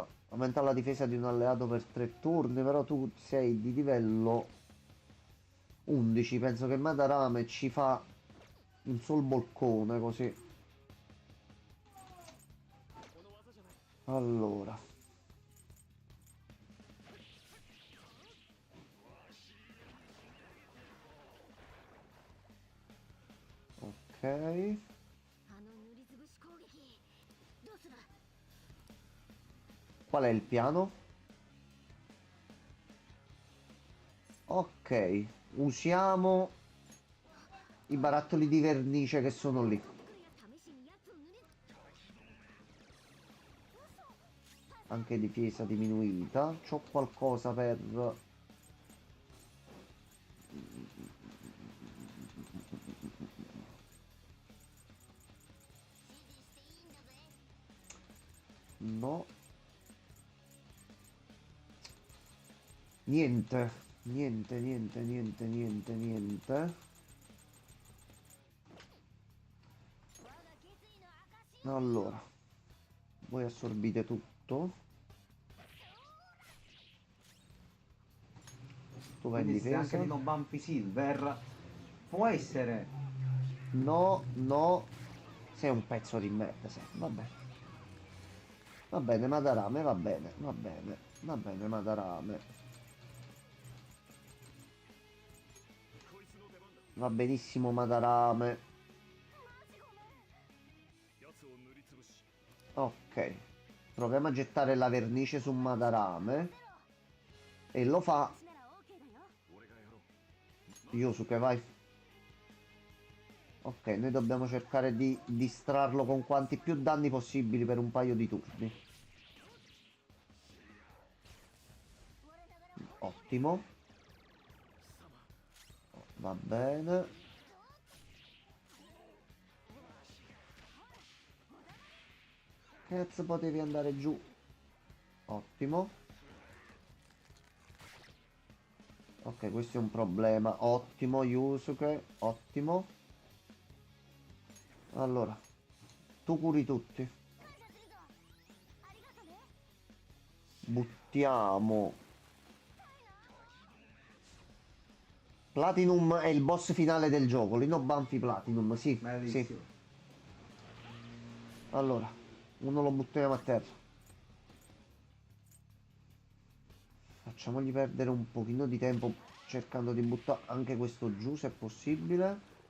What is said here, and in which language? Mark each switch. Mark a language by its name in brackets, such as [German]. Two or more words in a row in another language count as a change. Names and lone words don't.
[Italian] Aumenta la difesa di un alleato per 3 turni, però tu sei di livello 11. Penso che Madarame ci fa un sol boccone così. Allora. Ok. [Japanese] あの塗りつぶし攻撃どうする [Italian] Qual è il piano? Ok, usiamo i barattoli di vernice che sono lì. [Japanese] 来るや試しにやつを塗り [Italian] Anche difesa diminuita. C'ho qualcosa per... No. Niente. Niente, niente, niente, niente, niente. [Japanese] 我が決意の証 [Italian] Allora. Voi assorbite tutto. Tu vai in Quindi se anche difesa. Lino Banfi Silver può essere. No, no. Sei un pezzo di merda, sei. Vabbè. Va bene, Madarame, va bene, va bene. Va bene, Madarame. Va benissimo, Madarame. Ok. Proviamo a gettare la vernice su Madarame. E lo fa [Japanese] なら OK だよ [Italian] Yusuke, vai. Ok, noi dobbiamo cercare di distrarlo con quanti più danni possibili per un paio di turni. Ottimo. Va bene. Cazzo, potevi andare giù. Ottimo. Ok, questo è un problema. Ottimo, Yusuke. Ottimo. Allora, tu curi tutti. [Japanese] 感謝するぞありがとね [Italian] Buttiamo Platinum è il boss finale del gioco, Lino Banfi Platinum, sì, sì. Bellissimo. Allora, uno lo buttiamo a terra. Facciamogli perdere un pochino di tempo cercando di buttare anche questo giù se è possibile.